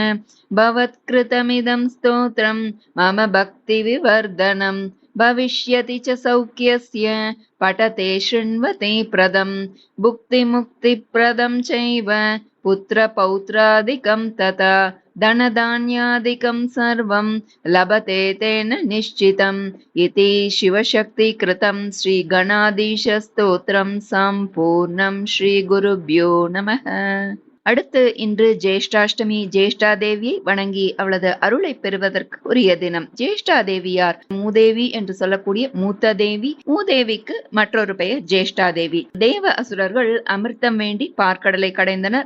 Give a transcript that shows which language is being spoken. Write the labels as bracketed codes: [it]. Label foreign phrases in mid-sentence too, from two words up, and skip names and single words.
[sa] भवत्कृतमिदं स्तोत्रं मम भक्तिविवर्धनं भविष्यति च सौख्यस्य पठते शृण्वते प्रदं भुक्तिमुक्तिप्रदं चैव पुत्रपौत्रादिकं तथा धनधान्यादिकं सर्वं लभते तेन निश्चितम् इति शिवशक्तिकृतं श्रीगणाधीशस्तोत्रं सम्पूर्णं श्रीगुरुभ्यो नमः. [ta] அடுத்து இன்று ஜேஷ்டாஷ்டமி. ஜேஷ்டாதேவியை வணங்கி அவளது அருளை பெறுவதற்கு உரிய தினம். ஜேஷ்டாதேவியார் மூதேவி என்று சொல்லக்கூடிய மூத்த தேவி. மூதேவிக்கு மற்றொரு பெயர் ஜேஷ்டாதேவி. தேவ அசுரர்கள் அமிர்தம் வேண்டி பார்க்கடலை கடைந்தனர்.